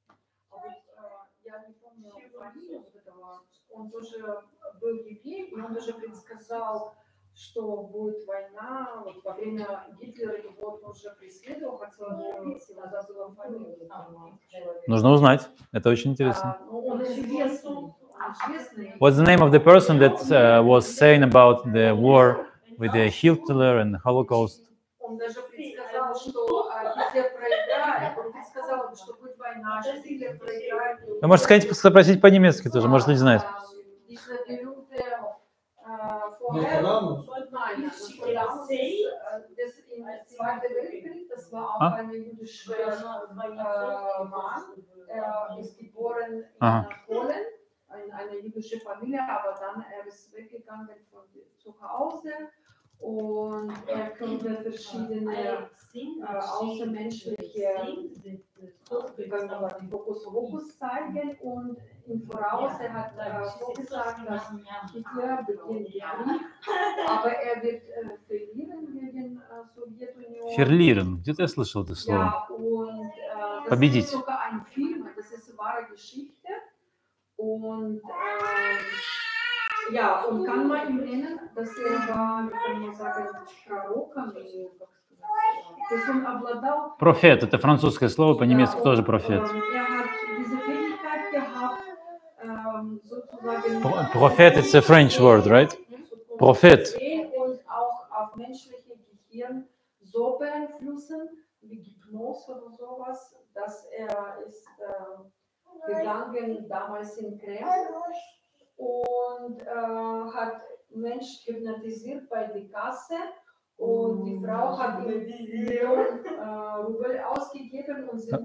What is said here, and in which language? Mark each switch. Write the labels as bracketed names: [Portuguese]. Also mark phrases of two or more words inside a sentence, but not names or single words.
[Russian] Я не помню фамилию вот этого, он тоже был еврей, и он уже предсказал, что будет война, вот во время Гитлера его уже преследовал, хотел убить, и надо было фамилию этого человека. Нужно узнать, это очень интересно. Он известный. [English] What's the name of the person that was saying about the war with the Hitler and the Holocaust? [Russian] Он даже предсказал, что Гитлер проиграет. Он предсказал, что будет война, что Гитлер проиграет. Вы можете спросить по-немецки тоже, может, не знает. [German] Zweiter Weltkrieg, das war auch ein jüdischer Mann, ist geboren in Polen, in einer jüdischen Familie, aber dann er ist weggegangen von zu Hause und er konnte verschiedene außermenschliche Hokus zeigen und im Voraus er hat vorgesagt, dass Hitler beginnt den Krieg, aber er wird verlieren gegen Sowjetunion. Verlieren, [Russian] где-то я слышал это слово. [German] Ja, und [Russian] Победить. [German] Das ist sogar ein Film, das ist eine wahre Geschichte und ja, und kann man ihm nennen, dass er war, kann man sagen, [Russian] пророком или, как сказать, то есть он обладал... Профет, это французское слово, по-немецки тоже профет. [German] Er hat diese Fähigkeit gehabt, sozusagen... [English] Prophet, it's a French word, right? Prophet. [German] Und auch auf menschliche Gehirn so beeinflussen, wie Hypnose oder sowas, dass er ist gegangen damals in Kreml und hat Mensch hypnotisiert bei der Kasse und die Frau hat ihm Millionen Rubel ausgegeben und sie